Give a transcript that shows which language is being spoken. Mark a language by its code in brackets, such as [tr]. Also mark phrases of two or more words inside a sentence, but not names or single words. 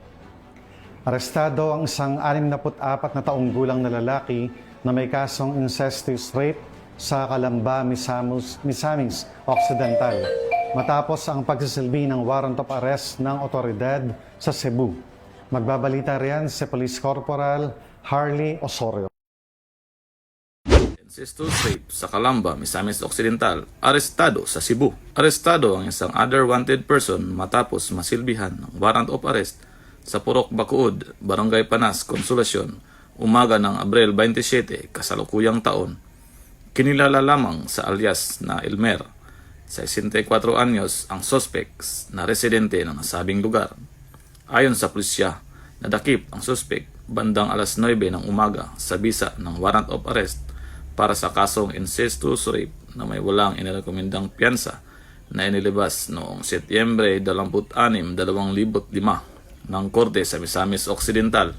[tl] Arestado ang isang 64 na taong gulang na lalaki na may kasong [en] incestuous rape [tl] sa Calamba, Misamis Occidental matapos ang pagsisilbi ng [en] warrant of arrest [tl] ng otoridad sa Cebu. Magbabalita riyan si Police Corporal Harley Osorio. [en] Incestuous rape [tl] sa Calamba, Misamis Occidental, arestado sa Cebu. Arestado ang isang [en] other wanted person [tl] matapos masilbihan ng [en] warrant of arrest [tl] sa Purok Bacood, Barangay Panas, Consolacion, umaga ng Abril 27, kasalukuyang taon. Kinilala lamang sa alias na Elmer, 64 anyos ang suspects na residente ng nasabing lugar. Ayon sa pulisya, nadakip ang suspect bandang alas 9 ng umaga sa bisa ng [en] warrant of arrest [tl] para sa kasong [en] incestuous rape [tl] na may walang inirekomendang piyansa na inilabas noong Setyembre 26, 2005 ng Korte sa Misamis Occidental.